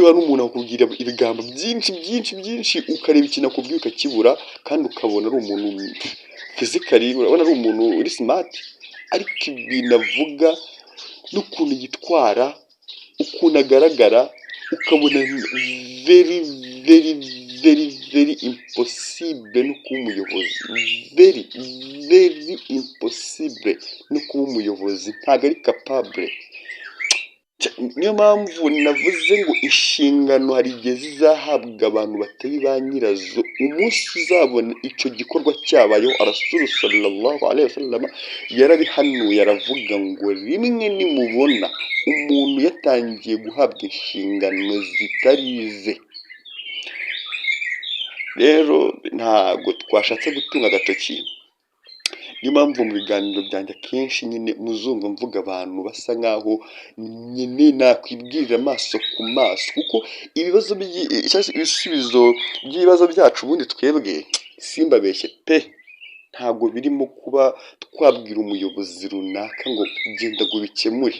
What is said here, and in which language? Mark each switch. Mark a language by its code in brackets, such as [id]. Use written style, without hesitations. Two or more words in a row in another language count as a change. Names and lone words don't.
[rw] hari umuntu akubwira ibigambo byinshi ukareba ikintu akubwiye ukakibura, kandi ukabona ari umuntu fizikali, urabona ari umuntu uri smart, ariko ibintu avuga n'ukuntu yitwara, ukuntu agaragara, ukabona [en] very impossible [rw] no kuba umuyobozi, [en] very impossible [rw] no kuba umuyobozi, ntabwo ari capable. Niyo mpamvu navuze ngo inshingano hari igihe zizahabwa abantu batari ba nyirazo. Umunsi uzabona icyo gikorwa cyabayeho, Rasulu [ar] صلى الله عليه وسلم [rw] yarabihanuye, aravuga ngo rimwe nimubona umuntu yatangiye guhabwa inshingano zitari ize, rero ntabwo twashatse gutunga agatoki. Niyo mpamvu mu biganiro byanjye akenshi nyine muzumva mvuga abantu basa nkaho nyine nakwibwirira amaso ku maso, kuko ibisubizo by'ibibazo byacu ubundi twebwe simbabeshye pe, ntabwo birimo kuba twabwira umuyobozi runaka ngo genda ngo bikemure.